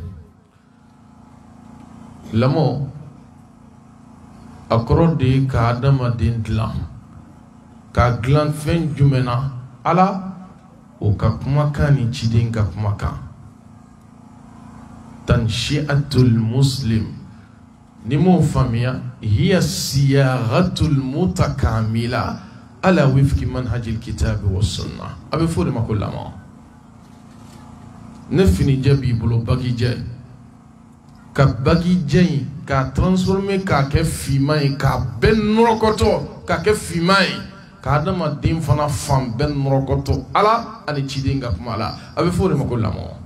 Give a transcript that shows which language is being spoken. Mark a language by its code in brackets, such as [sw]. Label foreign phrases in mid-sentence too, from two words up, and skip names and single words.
[bm] lamɔ a kɔrɔ de ye ka adamaden dilan k'a dilan fɛn jumɛn na ala o ka kumakan ni ciden ka kumakan [ar] تنشئة المسلم [bm] ni m'o faamuya [ar] هي صياغة متكاملة على وفق منهج الكتاب والسنة [bm] a bɛ fɔ de ma ko lamɔ ne finijɛ b'i bolo bagijɛ ka bagijɛ in k'a transformer k'a kɛ finman ye k'a bɛɛ nɔrɔkɔtɔ k'a kɛ finman ye ka adamaden fana fan bɛɛ nɔrɔkɔtɔ ala ani ciden ka kuma la a bɛ fɔ de ma ko lamɔ